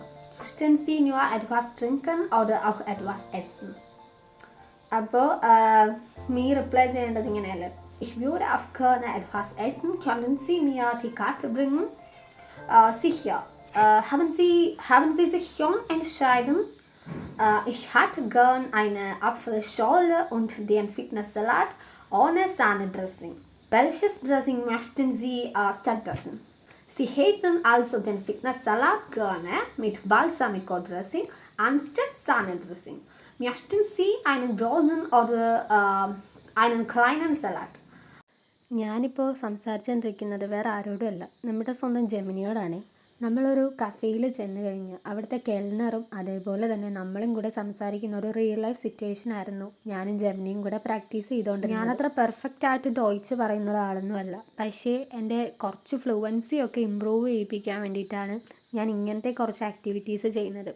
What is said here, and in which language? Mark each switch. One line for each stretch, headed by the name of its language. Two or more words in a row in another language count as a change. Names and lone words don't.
German: Möchten Sie nur etwas trinken oder auch etwas essen?
Malayalam: അപ്പോൾ നീ റിപ്ലൈ ചെയ്യേണ്ടത് ഇങ്ങനെയല്ലേ,
German: Ich würde auch gerne etwas essen. Können Sie mir die Karte bringen? Sicher. Haben Sie sich schon entschieden? Ich hätte gern eine Apfelschorle und den Fitnesssalat ohne Sahnedressing. Welches Dressing möchten Sie stattdessen? Sie hätten also den Fitnesssalat gerne mit Balsamico-Dressing anstatt Sahnedressing. Möchten Sie einen großen oder einen kleinen Salat?
Malayalam: ഞാനിപ്പോൾ സംസാരിച്ചുകൊണ്ടിരിക്കുന്നത് വേറെ ആരോടുമല്ല, നമ്മുടെ സ്വന്തം ജെമിനിയോടാണ്. നമ്മളൊരു കഫേയിൽ ചെന്ന് കഴിഞ്ഞ് അവിടുത്തെ കെൽനറും അതേപോലെ തന്നെ നമ്മളും കൂടെ സംസാരിക്കുന്ന ഒരു
English: real life situation
Malayalam: ആയിരുന്നു ഞാനും ജെമിനിയും കൂടെ പ്രാക്ടീസ് ചെയ്തുകൊണ്ട്. ഞാനത്ര പെർഫെക്റ്റ് ആയിട്ട് ഡോയിച്ച് പറയുന്ന ഒരാളൊന്നുമല്ല, പക്ഷേ എൻ്റെ കുറച്ച് ഫ്ലുവൻസി ഒക്കെ ഇമ്പ്രൂവ് ചെയ്യിപ്പിക്കാൻ വേണ്ടിയിട്ടാണ് ഞാൻ ഇങ്ങനത്തെ കുറച്ച് ആക്ടിവിറ്റീസ് ചെയ്യുന്നത്.